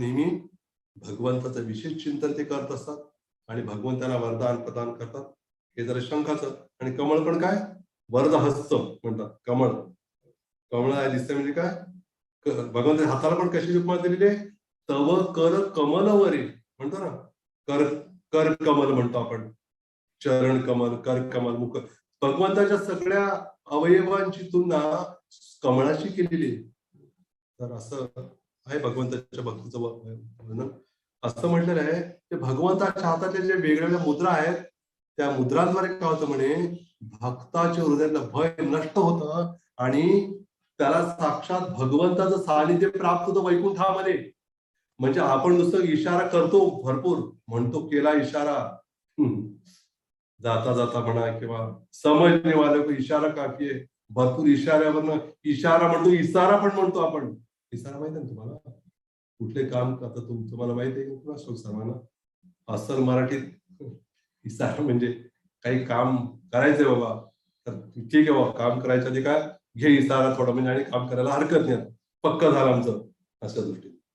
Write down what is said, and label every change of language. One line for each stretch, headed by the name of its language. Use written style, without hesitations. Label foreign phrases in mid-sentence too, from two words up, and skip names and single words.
Marathi: नेहमी भगवंताचं विशेष चिंतन ते करत असतात आणि भगवंताला वरदान प्रदान करतात. हे जरा शंखाचं. आणि कमळ पण काय? वरदहस्त म्हणतात. कमळ, कमळ दिसतं म्हणजे काय? भगवंताच्या हाताला पण कशी उपमा दिलेली आहे? तव कर कमलवरे म्हणतो ना, कर कर कमल म्हणतो आपण, चरण कमल, कर कमल, मुख. भगवंताच्या सगळ्या अवयवांची तुलना कमळाशी केलेली आहे. तर असं आहे भगवंताच्या भक्तीचं वर्णन. असं म्हटलेलं आहे की भगवंताच्या हातातले जे वेगवेगळ्या मुद्रा आहेत, त्या मुद्रांद्वारे काय होतं म्हणे, भक्ताच्या हृदयातलं भय नष्ट होतं आणि त्याला साक्षात भगवंताचं सानिध्य प्राप्त होतं वैकुंठामध्ये. म्हणजे आपण नुसतं इशारा करतो, भरपूर म्हणतो, केला इशारा, जाता जाता म्हणा किंवा
Hindi: समजणे वाले को इशारा काफी
Marathi: आहे. भरपूर इशाऱ्यावरनं इशारा म्हणतो, इसारा पण म्हणतो आपण. इसारा माहिती आहे ना तुम्हाला? कुठले काम करता तुम्हाला माहिती आहे का सर्वांना? अस्सल मराठीत इसारा म्हणजे काही काम करायचंय बाबा, तर ठीक आहे बाबा, काम करायच्या आधी काय घे इसारा थोडा म्हणजे आणि काम करायला हरकत नाही, पक्क झालं आमचं अशा दृष्टीने.